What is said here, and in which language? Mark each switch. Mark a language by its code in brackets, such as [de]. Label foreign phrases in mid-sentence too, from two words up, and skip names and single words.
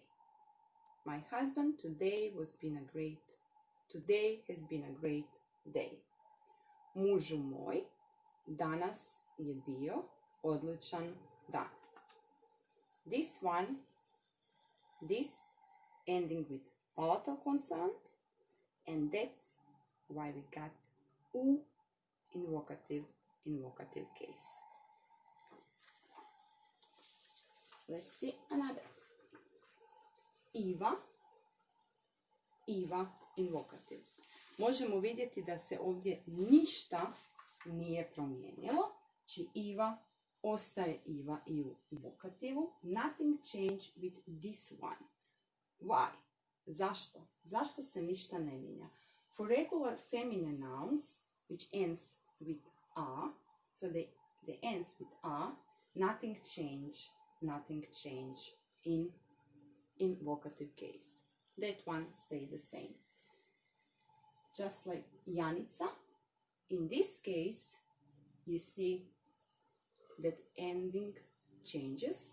[en] My husband, today has been a great day. [hr] Mužu moj, danas je bio odličan dan. [en] This ending with palatal consonant, and that's why we got u in vocative case. Let's see another. Iva in vocative. [hr] Možemo vidjeti da se ovdje ništa nije promijenilo. Znači Iva ostaje Iva i u vokativu. [en] Nothing changed with this one. Why? [hr] Zašto? Zašto se ništa ne mijenja? [en] For regular feminine nouns, which ends with a, so they ends with a, nothing change in vocative case. That one stay the same. Just like Janica, in this case, you see that ending changes.